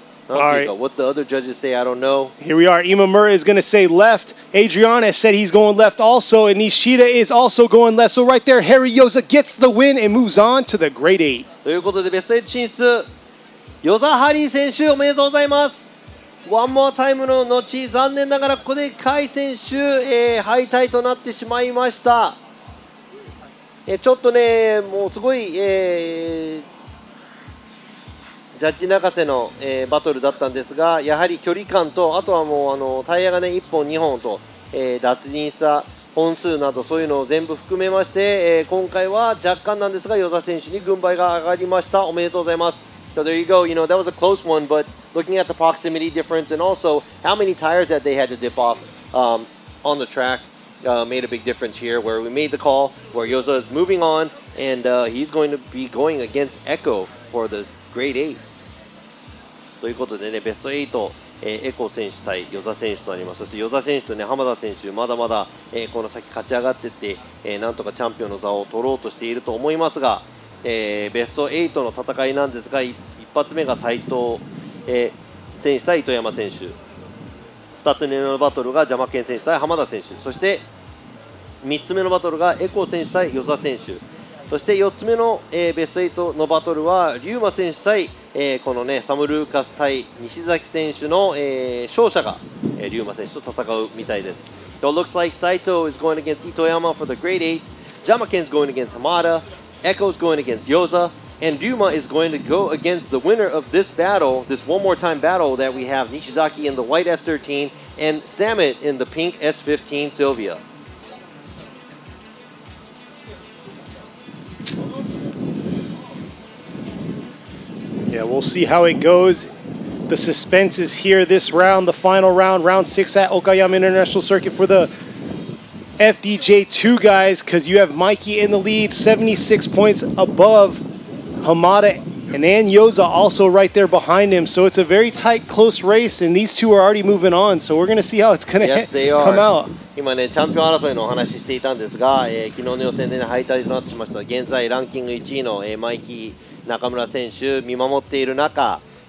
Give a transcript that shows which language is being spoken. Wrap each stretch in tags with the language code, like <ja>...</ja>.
<ja>なんていうか、</ja> <en>what the other judges say, I don't know. Here we are. Imamura is going to say left. Adriana said he's going left also, and Nishida is also going left. So right there, Harry Yoza gets the win and moves on to the Grade 8.</en> <ja>ということで、ベスト8進出、与座ハリー選手おめでとうございます。ワンモアタイムの後、残念ながらここで甲斐選手、敗退となってしまいました。ちょっとね、もうすごい、ジャッジ泣かせの、バトルだったんですが、やはり距離感と、あとはもうタイヤがね1本2本と、脱輪した本数などそういうのを全部含めまして、今回は若干なんですが与田選手に軍配が上がりました。おめでとうございます。</ja> <en>So there you go. You know that was a close one, but looking at the proximity difference and also how many tires that they had to dip off on the track made a big difference here. Where we made the call, where Yoza is moving on, and he's going to be going against Echo for the Grade 8.</en> <ja>ということでね、ベスト8、エコ選手対与座選手となります。そして与座選手とね、浜田選手、まだまだ、この先勝ち上がっていって、なんとかチャンピオンの座を取ろうとしていると思いますが、ベスト8の戦いなんですが、一発目が斉藤、選手対糸山選手、2つ目のバトルがJyamaken選手対浜田選手、そして3つ目のバトルがエコ選手対与座選手、そして4つ目の、ベスト8のバトルはRyuma選手対、このねサム・ルーカス対西崎選手の、勝者が、Ryuma選手と戦うみたいです。</ja> <en>So it looks like Saito is going against Itoyama for the Grade 8, Jyamaken is going against Hamada, Echo is going against Yoza, and Ryuma is going to go against the winner of this battle, this one more time battle that we have Nishizaki in the white S13 and Samet in the pink S15 Sylvia. Yeah, we'll see how it goes. The suspense is here this round, the final round, round 6 at Okayama International Circuit for the FDJ2 guys, because you have Mikey in the lead, 76 points above Hamada, and then Yoza also right there behind him. So it's a very tight, close race, and these two are already moving on. So we're going to see how it's going to come out.</en> <ja>今ね、チャンピオン争いのお話ししていたんですが、昨日の予選で、ね、敗退となってしました現在ランキング1位の、マイキー中村選手見守っている中、</ja>